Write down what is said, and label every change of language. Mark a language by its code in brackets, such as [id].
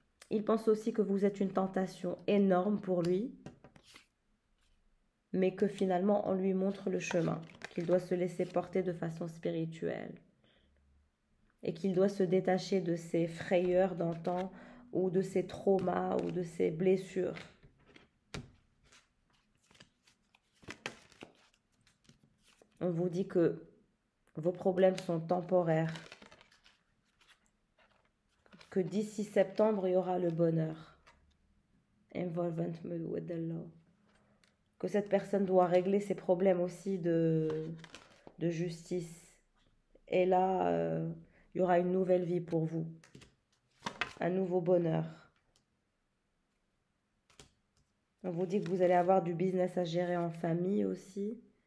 [fr] Il pense aussi que vous êtes une tentation énorme pour lui, mais que finalement on lui montre le chemin, qu'il doit se laisser porter de façon spirituelle et qu'il doit se détacher de ses frayeurs d'antan ou de ses traumas ou de ses blessures. On vous dit que vos problèmes sont temporaires, que d'ici septembre, il y aura le bonheur. [en] Involvement with the law. [fr] Que cette personne doit régler ses problèmes aussi de justice. Et là, il y aura une nouvelle vie pour vous. Un nouveau bonheur. On vous dit que vous allez avoir du business à gérer en famille aussi.